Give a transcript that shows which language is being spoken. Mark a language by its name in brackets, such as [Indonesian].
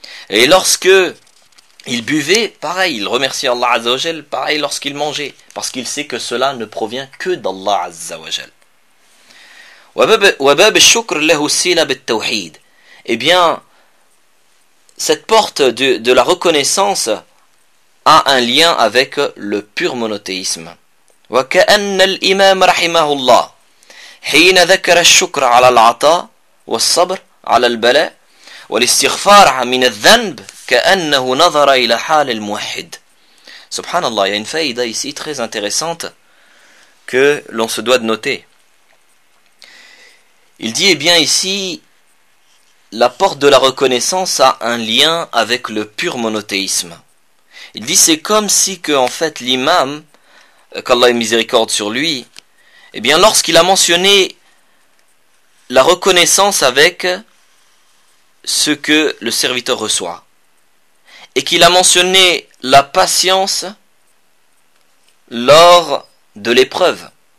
[French] Et lorsque il buvait, pareil, il remerciait Allah Azza wa Jal, pareil lorsqu'il mangeait, parce qu'il sait que cela ne provient que d'Allah Azza wa Jal. [Arabic] وَبَابَ الشُّكْرِ لَهُ سِلَى بِالتَّوْحِيدِ. [French] Eh bien, cette porte de la reconnaissance a un lien avec le pur monothéisme. [Arabic] وكأن الإمام رحمه الله حين ذكر الشكر على العطاء والصبر على البلاء والاستغفار من الذنب كأنه نظر إلى حال الموحد. [French] Subhanallah, il y a une faïda ici très intéressante que l'on se doit de noter. Il dit, eh bien ici, la porte de la reconnaissance a un lien avec le pur monothéisme. Il dit, c'est comme si que, en fait, l'imam, qu'Allah ait miséricorde sur lui, eh bien lorsqu'il a mentionné la reconnaissance avec ce que le serviteur reçoit, et qu'il a mentionné la patience lors de l'épreuve,